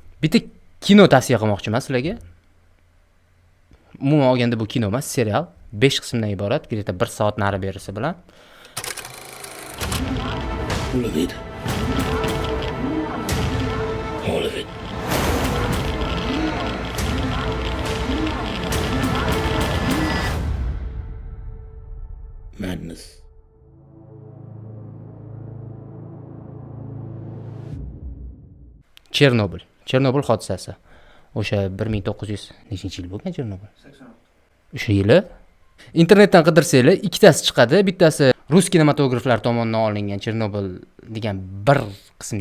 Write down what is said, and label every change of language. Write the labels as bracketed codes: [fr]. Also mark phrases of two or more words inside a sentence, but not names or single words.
[uz] Bitta kino tavsiya qilmoqchiman sizlarga. Umuman olganda bu kino emas, serial. 5 qismdan iborat, где-то 1 soat nari berisi bilan. [en] All of it. All of it. Madness. [uz] Chernobil hodisasi. O'sha 1900 nechinchi yil bo'lgan Chernobil? 86. O'sha yili internetdan qidirsanglar ikkitasi chiqadi. Bittasi rus kinematograflar tomonidan olingan Chernobil degan bir qismli.